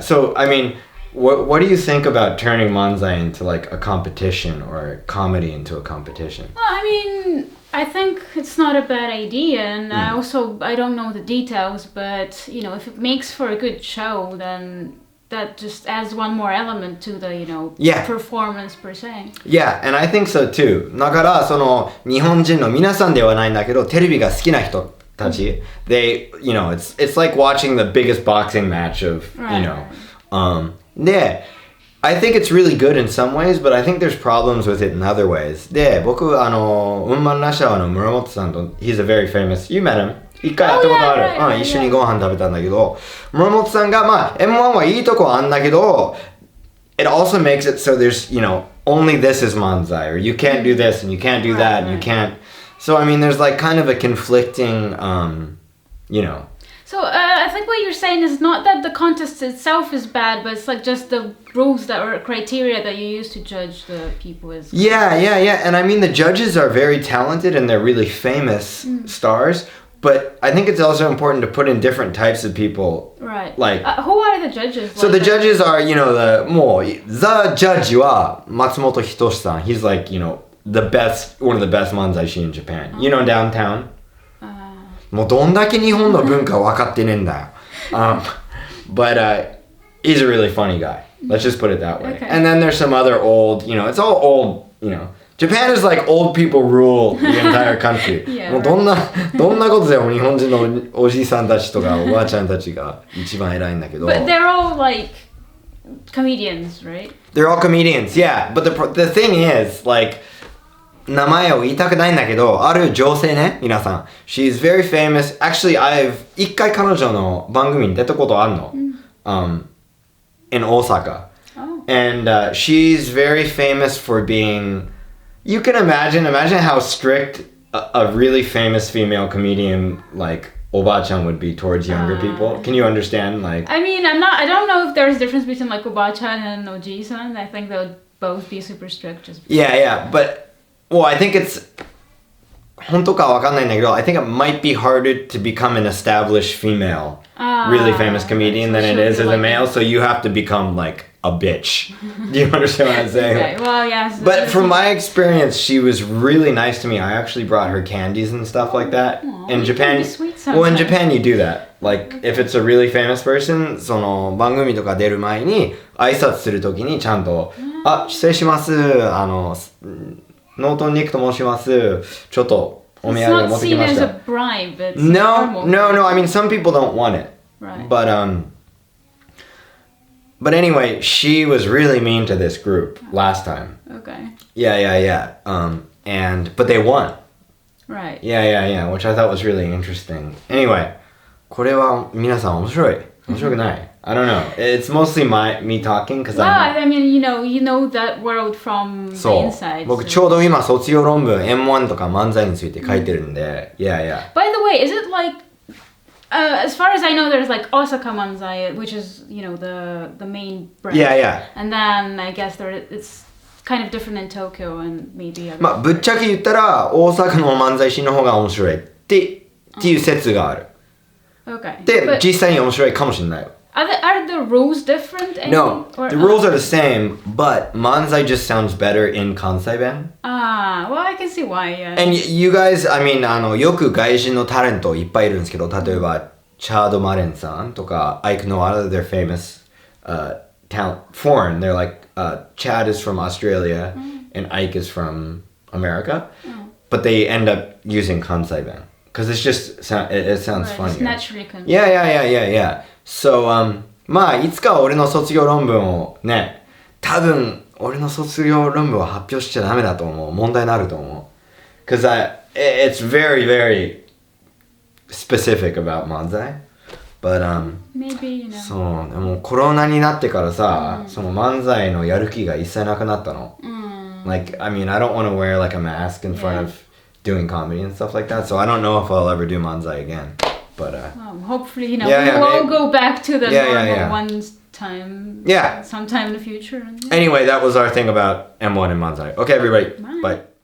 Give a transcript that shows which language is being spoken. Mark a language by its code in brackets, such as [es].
[en] So I mean, what do you think about turning manzai into like a competition or comedy into a competition? Well, I mean, I think it's not a bad idea, and I don't know the details, but you know, if it makes for a good show, then that just adds one more element to the, you know, performance per se. Yeah, and I think so too. [ja] だから、その、日本人の皆さんではないんだけど、テレビが好きな人たち、 [en] they, you know, it's like watching the biggest boxing match of, you know. で、I think it's really good in some ways, but I think there's problems with it in other ways. で、 [ja] 僕、ウンマンラシャワの村本さんと、 [en] he's a very famous, you met him. [ja] 一回会ったことある。一緒にご飯食べたんだけど、村本さんが、まあ、M1 はいいとこあんだけど、 [en] it also makes it so there's, you know, only this is manzai, or you can't do this, and you can't do that, and you can't. So, I mean, there's like kind of a conflicting, you know. So, I think what you're saying is not that the contest itself is bad, but it's like just the rules that or criteria that you use to judge the people is. Yeah. And I mean, the judges are very talented and they're really famous stars. But I think it's also important to put in different types of people. Right. Like, who are the judges? So the judges are, you know, the judge wa Matsumoto Hitoshi-san. He's like, you know, one of the best manzai-shi in Japan. You know, downtown? [ja] もうどんだけ日本の文化分かってねえんだよ。 [en] But he's a really funny guy. Let's just put it that way. Okay. And then there's some other old, you know, it's all old, you know. Japan is like old people rule the entire country. [ja] もうどんなことでも日本人のおじいさんたちとかおばあちゃんたちが一番偉いんだけど。 [en] But they're all like comedians, right? They're all comedians, yeah. But the thing is, like, [ja] 名前を言いたくないんだけど、ある女性ね、皆さん。 [en] She's very famous. [ja] Actually, 一回彼女の番組に出たことあるの。 [en] in Osaka. And she's very famous for being... You can imagine how strict a really famous female comedian like Oba-chan would be towards younger people. Can you understand? Like, I mean, I don't know if there's a difference between like Oba-chan and Oji-san. I think they would both be super strict. Yeah, but well, I think it's [ja] 本当かわかんないんだけど [en] I think it might be harder to become an established female really famous comedian than it is as a male, so you have to become like a bitch. Do you understand what I'm saying? Okay, well, yes. But from my experience, she was really nice to me. I actually brought her candies and stuff like that. In Japan, well, in Japan you do that. Like, if it's a really famous person, [ja] その番組とか出る前に挨拶するときにちゃんと、あ、失礼します。ノートンニックと申します。ちょっとお土産持ってきました。 [en] It's not seen as a bribe. It's No. I mean, some people don't want it. Right. But anyway, she was really mean to this group last time. Okay. Yeah. But they won. Right. Yeah, which I thought was really interesting. [ja] Anyway, これは皆さん面白い。面白くない。 [en] I don't know. It's mostly me talking because I mean, you know that world from the [ja] そう。 [en] inside. [ja] 僕ちょうど今卒業論文 M1 とか漫才について書いてるんで。 [en] Yeah. By the way, is it like as far as I know, there's like Osaka Manzai, which is the main brand. Yeah. And then I guess it's kind of different in Tokyo and maybe. [ja] まあぶっちゃけ言ったら大阪の漫才師の方が面白いっていう説がある。 [en] Okay. [ja] で実際に面白いかもしれないよ。 [en] Are the rules different? No, the rules are the same, but manzai just sounds better in Kansai Ben. Well, I can see why, yeah. And you guys, I mean, [ja] よく外人のタレントいっぱいいるんですけど、例えば、チャード・マレンさんとか、 [en] Ike Noir, they're famous talent, foreign. They're like, Chad is from Australia and Ike is from America, but they end up using Kansai Ben. Because it's just, it sounds funny. It's naturally convincing. Yeah. [ja] So, まあいつか俺の卒業論文をね、多分俺の卒業論文を発表しちゃダメだと思う。問題になると思う。 [en] Because it's very, very specific about manzai. But, maybe, [ja] そう、でもコロナになってからさ、その漫才のやる気が一切なくなったの。 [en] Like, I mean, I don't want to wear like a mask in front of doing comedy and stuff like that, so I don't know if I'll ever do manzai again. But hopefully, we'll all go back to the normal one time. Yeah. Sometime in the future. Anyway, that was our thing about M1 and manzai. Okay, everybody. Bye.